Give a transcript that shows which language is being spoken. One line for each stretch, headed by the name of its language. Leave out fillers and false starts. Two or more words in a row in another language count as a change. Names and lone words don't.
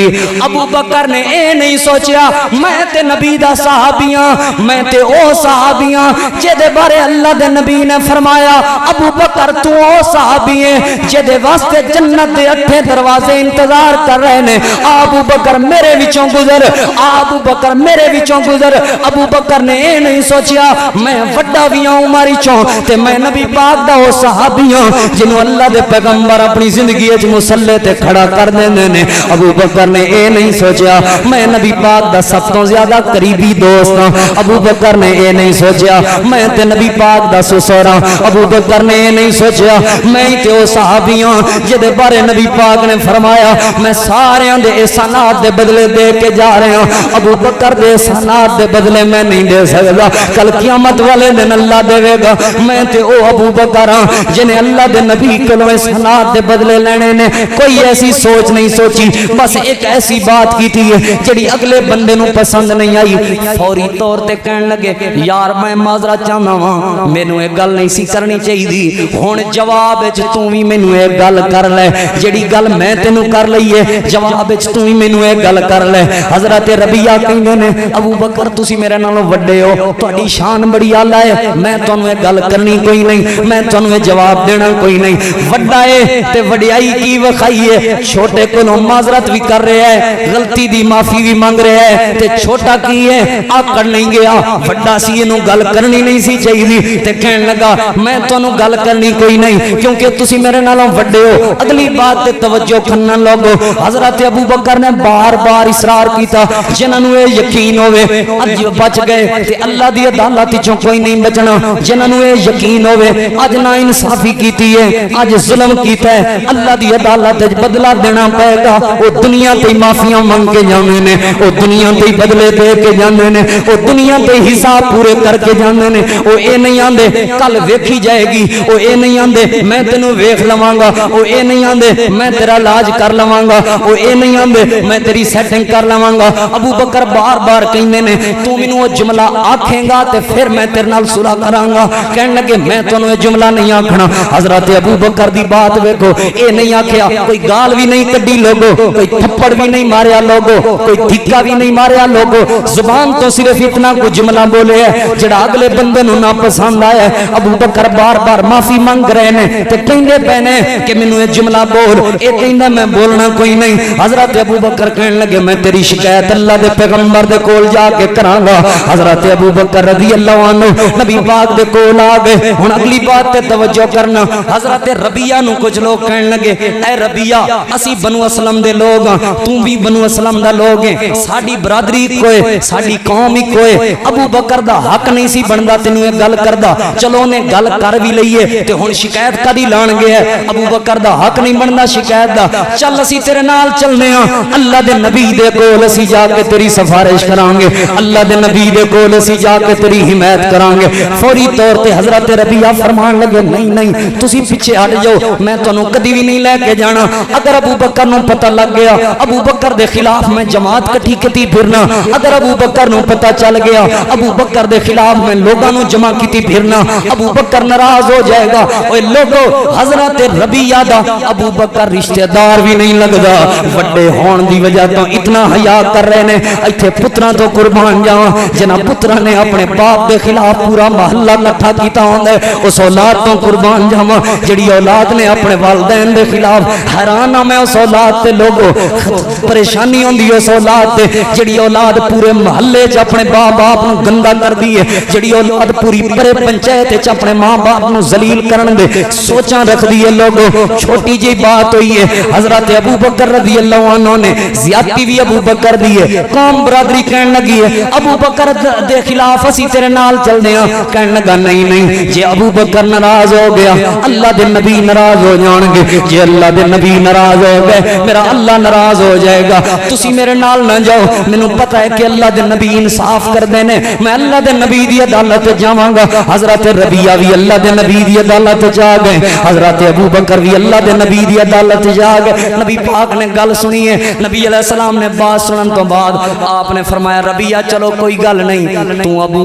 Punjabi: ابو بکر نے اے نہیں سوچیا میں تے نبی دا صحابی ہاں، میں تے او صحابی ہاں جے بارے اللہ دے نبی نے فرمایا ابو بکر تو او صحابی ہے جے واسطے جنت دے 8 دروازے انتظار کر رہے نے، ابو بکر میرے وچوں گزر، ابو بکر میرے وچوں گزر۔ ابو بکر نے اے نہیں سوچیا میں وڈا بھی ہوں عمر چوں تے میں نبی پاک دا او صحابیاں جنہوں اللہ دے پیغمبر اپنی زندگی وچ مصلی تے کھڑا کر دیندے نے، ابو بکر نے اے نہیں سوچیا میں نبی پاک دا سب تو زیادہ قریبی دوست ہاں، ابو بکر نے اے نہیں سوچیا میں تے نبی پاک دا سسر ہاں، ابو بکر نے اے نہیں سوچیا میں تے او صحابی ہاں جدے بارے نبی پاک نے فرمایا میں سارے دے احسانات دے بدلے دے کے جا رہے ہوں، ابو بکر دے احسانات دے بدلے میں نہیں دے سکتا، کل قیامت والے دن اللہ دے گا، میں تے او ابو بکر ہاں جنہیں اللہ دے نبی کلو احسانات دے بدلے لینے نے کوئی ایسی سوچ نہیں سوچی، بس ایک ایسی بات کی تھی جڑی اگلے بندے نو پسند نہیں آئی، فوری طور تے کہن لگے یار میں معذرت چاہنا ہاں مینوں ایک گل نہیں سی کرنی چاہیے، ہن جواب وچ تو وی مینوں ایک گل کر لے جڑی گل میں تینوں کر لئی ہے جواب وچ تو وی مینوں ایک گل کر لے۔ حضرت ربیہ کہندے نے ابو بکر تسی میرے نالوں وڈے ہو، تہاڈی شان بڑی اعلی ہے، میں تانوں ایک گل کرنی کوئی نہیں، میں تانوں یہ جواب دینا کوئی نہیں، وڈا ہے تے وڈیائی کی وکھائی ہے، چھوٹے کولوں معذرت بھی کر رہا ہے، غلطی دی معافی بھی مانگ رہا ہے، تے چھوٹا کی ہے آکڑ نہیں گیا، وڈا سی اینوں گل کرنی نہیں سی چاہیے، تے کہن لگا میں تانوں گل کرنی کوئی نہیں کیونکہ تسی میرے نالوں وڈے ہو، اگلی بات تے توجہ کرنا لوگو۔ حضرت ابو بکر نے بار بار اصرار کیتا جنہاں نوں یہ یقین ہوے اج بچ گئے تے اللہ دی عدالت وچوں کوئی نہیں بچنا، جنہاں نوں یہ یقین ہوے اج نا انصافی کیتی ہے، اج ظلم کیتا ہے، اللہ دی عدالت وچ بدلہ دینا پائے گا، او دنیا تے معافیاں منگ کے جاندے نے، او دنیا تے بدلے دے کے جاندے نے، او دنیا تے حساب پورے کر کے جاندے نے، او اے نہیں آندے کل ویکھی جائے گی، او اے نہیں آندے میں تینوں ویکھ لواں گا، او اے نہیں آندے میں تیرا علاج کر لواں گا، او اے نہیں آندے میں تیری سیٹنگ کر لواں گا۔ ابو بکر بار بار کہندے نے تو مینوں او جملہ آکھیں گا تے پھر میں تیرے نال صلح کراں گا، کہن لگے میں تانوں یہ جملہ نہیں آکھنا۔ حضرت ابو بکر دی بات ویکھو، اے نہیں آکھیا کوئی گال بھی نہیں کڈی لوگو، کوئی تھپڑ بھی نہیں ماریا لوگو، کوئی دھکا بھی نہیں ماریا لوگو، زبان تو صرف اتنا کو جملہ بولے ہے جڑا اگلے بندے نوں نہ پسند آیا ہے۔ ابو بکر بار بار معافی مانگ رہے نے تے کہندے پے نے کہ مینوں یہ جملہ بول، اے کہندا میں بولنا کوئی نہیں۔ حضرت ابو بکر کہن لگے میں تیری شکایت اللہ دے پیغمبر دے کول جا کے کراں گا۔ حضرت ابو بکر
Arabic: رضی اللہ عنہ
Punjabi: نبی پاک دے کول آ گئے۔ ہن اگلی بات تے توجہ کرنا، حضرت ربیہ نو کچھ لوگ کہن لگے اے ربیہ اسی بنو اسلم دے لوگ ہاں، تو بھی بنو اسلم دا لوگ ہے، ساڈی برادری کوئی ساڈی قوم ہی کوئی، ابو بکر دا حق نہیں سی بندا تینوں یہ گل کردا، چلو نے گل کر بھی لئیے تے ہن شکایت کدی لان گیا ہے، ابو بکر دا حق نہیں بندا شکایت دا، چل اسی تیرے نال چلنے ہاں، اللہ دے نبی دے کول اسی جا کے تیری سفارش کران گے، اللہ دے نبی دے کول اسی جا کے تیری حمایت کران گے۔ فوری طور تے حضرت ربیہ فرمان لگے نہیں نہیں تسی پیچھے ہٹ جاؤ، میں تانوں کدی بھی نہیں لے کے جانا، اگر ابو بکر نو پتہ لگ گیا ابو بکر دے خلاف میں جماعت کٹھی کیتی پھرنا، اگر ابو بکر نو پتہ چل گیا ابو بکر دے خلاف میں لوگاں نو جمع کیتی پھرنا، ابو بکر ناراض ہو جائے گا۔ اوے لوگو حضرت ربیہ دا ابو بکر رشتہ دار بھی نہیں لگدا، وڈے ہون دی وجہ تو اتنا حیا کر رہے نے، ایتھے پتراں تو قربان جاواں جنہ پتراں نے اپنے باپ دے خلاف پورا محلہ اکٹھا کیتا ہوندا ہے، اس اولاد تو قربان جاواں جڑی اولاد نے اپنے والدین دے خلاف، حیران ہاں میں اس اولاد تے لوگو پریشانی ہوندی اس اولاد تے جڑی اولاد پورے محلے چ اپنے ماں باپ نو گندا کر دی ہے، جڑی اولاد پوری پرے پنچایت چ اپنے ماں باپ نو ذلیل کرن دے سوچاں رکھ دی ہے لوگو۔ چھوٹی جی بات ہوئی ہے، حضرت ابو بکر
Arabic: رضی اللہ عنہ
Punjabi: نے زیادتی بھی ابو بکر دی ہے، قوم برادری کہن لگی ہے ابو بکر دے خلاف اسی تیرے نال چل دے ہاں، کہن لگا نہیں نہیں جے ابو بکر ناراض ہو گیا اللہ دے نبی ناراض ہو جان گے، جے اللہ دے نبی ناراض ہو گئے میرا اللہ ناراض ہو جائے گا، تسی میرے نال نہ جاؤ، مینوں پتہ ہے کہ اللہ دے نبی انصاف کر دے نے، میں اللہ دے نبی دی عدالت جاواں گا۔ حضرت ربیہ بھی اللہ دے نبی دی عدالت جا گئے، حضرت ابو بکر بھی اللہ دے نبی دی عدالت جا گئے، نبی پاک نے گل سنی ہے، نبی
Arabic: علیہ السلام
Punjabi: نے بات سنن تو بعد آپ نے فرمایا ربیہ چلو کوئی گل نہیں، تو ابو